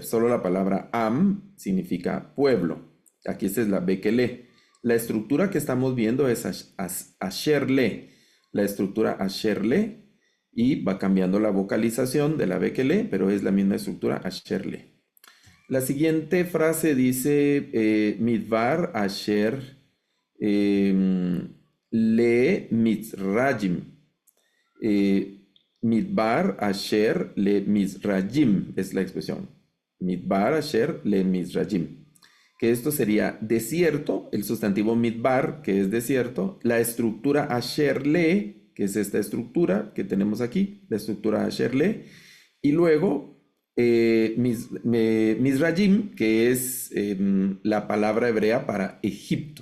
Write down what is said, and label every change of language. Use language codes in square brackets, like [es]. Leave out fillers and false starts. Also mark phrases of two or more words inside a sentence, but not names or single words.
[es] Solo la palabra am significa pueblo. Aquí esta es la bekele. La estructura que estamos viendo es asherle, la estructura asherle, y va cambiando la vocalización de la bekele, pero es la misma estructura asherle. La siguiente frase dice [he] מדבר אשר למצרים. Eh, מדבר אשר למצרים [es] es la expresión. [he] מדבר אשר למצרים. [es] Que esto sería desierto, el sustantivo midbar, que es desierto, la estructura [he] אשר ל, [es] que es esta estructura que tenemos aquí, la estructura [he] אשר ל, [es] y luego Mizrayim, que es la palabra hebrea para Egipto.